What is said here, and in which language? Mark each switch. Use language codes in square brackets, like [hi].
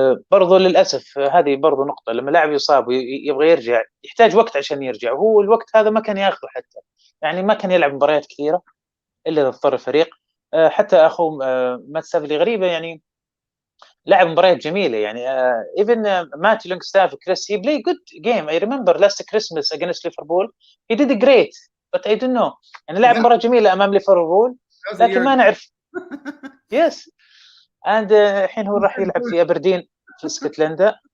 [ar] برضو للأسف هذه برضو نقطة، لما لاعب يصاب ويبغى يرجع يحتاج وقت عشان يرجع، وهو الوقت هذا ما كان ياخذه حتى، ما كان يلعب مباريات كثيرة إلا إذا اضطر الفريق. حتى أخوه مات سافلي غريبة، لعب مباريات جميله. [en] even Matty Longstaff, Chris, he played good game. I remember last Christmas against Liverpool he did great, but I don't know, [ar] لعب مباراه جميله امام ليفربول لكن ما نعرف. [en] yes and [ar] الحين هو راح يلعب في ابردين في اسكتلندا.